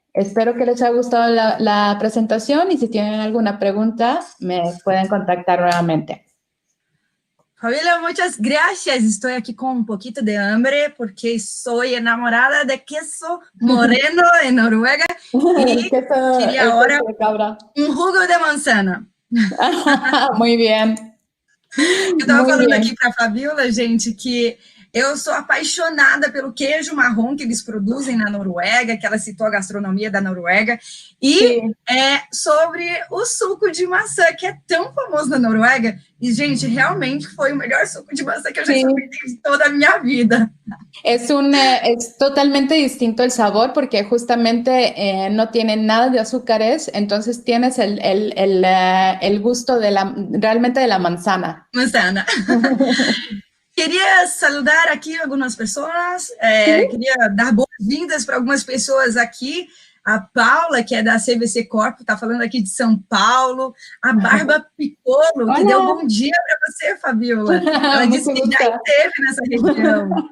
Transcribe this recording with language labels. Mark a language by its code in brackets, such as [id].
[es] Espero que les haya gustado la presentación, y si tienen alguna pregunta, me pueden contactar nuevamente. Fabiola, muchas gracias. Estoy aquí con un poquito de hambre porque soy enamorada de queso moreno en Noruega y quería ahora un jugo de manzana. Muy bien. [pt] Eu estava falando aqui para a Fabiola, gente, que eu sou apaixonada pelo queijo marrom que eles produzem na Noruega, que ela citou a gastronomia da Noruega, e sobre o suco de maçã, que é tão famoso na Noruega, e, gente, realmente foi o melhor suco de maçã que eu já experimentei de toda a minha vida. [es] Es totalmente distinto el sabor, porque justamente no tiene nada de azúcares, entonces tienes el gusto realmente de la manzana. Manzana. [pt] Queria saludar aqui algumas pessoas, queria dar boas-vindas para algumas pessoas aqui. A Paula, que é da CVC Corp, está falando aqui de São Paulo. A Barba Piccolo, que deu bom dia para você, Fabiola. Ela disse que já esteve nessa região.